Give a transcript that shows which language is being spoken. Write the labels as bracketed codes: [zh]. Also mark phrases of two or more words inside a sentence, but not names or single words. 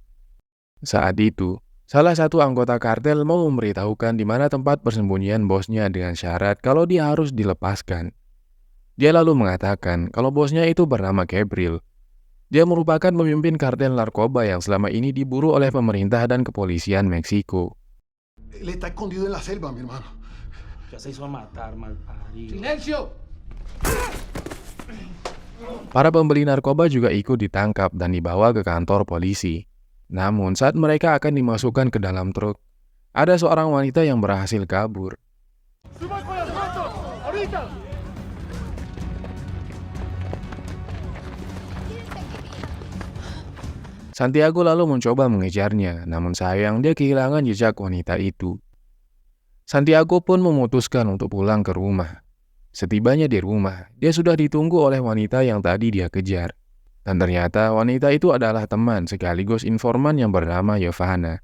[id] Saat itu, salah satu anggota kartel mau memberitahukan di mana tempat persembunyian bosnya dengan syarat kalau dia harus dilepaskan. Dia lalu mengatakan kalau bosnya itu bernama Gabriel. Dia merupakan pemimpin kartel narkoba yang selama ini diburu oleh pemerintah dan kepolisian Meksiko. [es] Él está escondido en la selva, mi hermano. Ya se hizo matar, malparido. ¡Silencio! [id] Para pembeli narkoba juga ikut ditangkap dan dibawa ke kantor polisi. Namun saat mereka akan dimasukkan ke dalam truk, ada seorang wanita yang berhasil kabur. [es] ¡Suban con las motos! ¡Ahorita! [id] Santiago lalu mencoba mengejarnya, namun sayang dia kehilangan jejak wanita itu. Santiago pun memutuskan untuk pulang ke rumah. Setibanya di rumah, dia sudah ditunggu oleh wanita yang tadi dia kejar. Dan ternyata wanita itu adalah teman sekaligus informan yang bernama Giovanna.